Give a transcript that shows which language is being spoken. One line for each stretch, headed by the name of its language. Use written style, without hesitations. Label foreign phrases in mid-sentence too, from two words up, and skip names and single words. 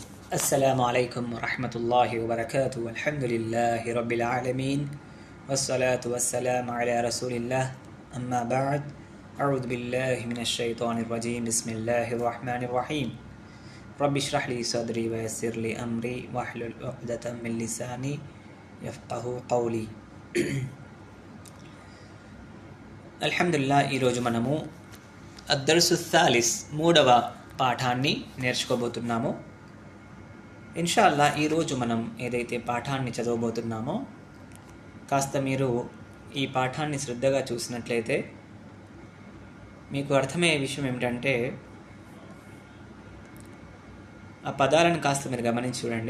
Arabic: السلام عليكم ورحمة الله وبركاته والحمد لله رب العالمين والصلاة والسلام على رسول الله أما بعد أعوذ بالله من الشيطان الرجيم بسم الله الرحمن الرحيم رب اشرح لي صدري ويسر لي أمري واحلل عقدة من لساني يفقه قولي الحمد لله
Telugu: ఈరోజు మనము
Arabic: الدرس الثالث
Telugu: మూడవ పాఠాన్ని నేర్చుకోబోతున్నాము.
Arabic: إن شاء الله
Telugu: ఈరోజు మనం ఏదైతే పాఠాన్ని చదవబోతున్నామో కాస్త మీరు ఈ పాఠాన్ని శ్రద్ధగా చూసినట్లయితే మీకు అర్థమయ్యే విషయం ఏమిటంటే ఆ పదాలను కాస్త మీరు గమనించి చూడండి.